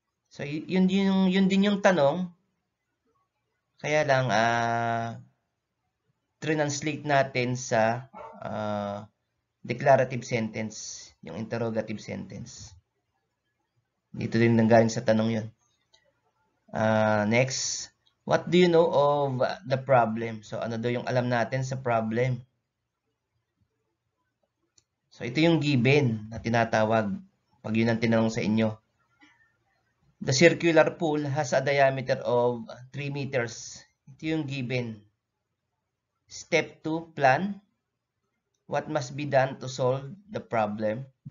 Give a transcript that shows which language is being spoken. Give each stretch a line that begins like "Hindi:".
Filipino: So yun din yung tanong. Kaya lang translate natin sa declarative sentence, yung interrogative sentence. Dito din nanggaling sa tanong yun.
English: Next, what do you know of the problem?
Filipino: So, ano daw yung alam natin sa problem? So, ito yung given na tinatawag pag yun ang tinanong sa inyo.
English: The circular pool has a diameter of 3 meters.
Filipino: Ito yung given.
English: Step 2, plan. What must be done to solve the problem?